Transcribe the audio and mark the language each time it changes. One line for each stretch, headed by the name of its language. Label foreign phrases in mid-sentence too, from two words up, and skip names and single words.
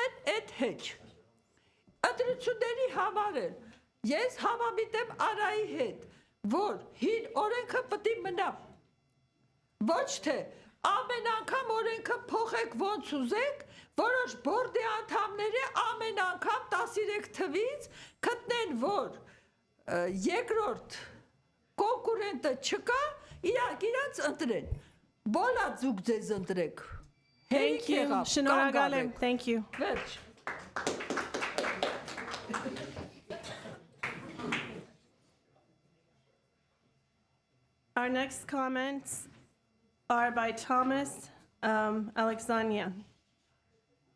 Armenian: են, այդ հեչ։ Ընտրությունների համար են, ես համամիտ եմ Արայի հետ, որ հին օրենքը պետք է մնա, ոչ թե ամեն անգամ օրենքը փոխեք ոնց ուզեք, որոշ բորդի անդամները ամեն անգամ 13 թվից գտնեն, որ երկրորդ կոնկուրենտը չկա, իրանց ընտրեն, բոլա ձուկ ձեզ ընտրեք,
English: Thank you,
Armenian: շնորհակալ եմ,
English: thank you.
Armenian: Վերջ։
English: Our next comments are by Thomas Alexandria.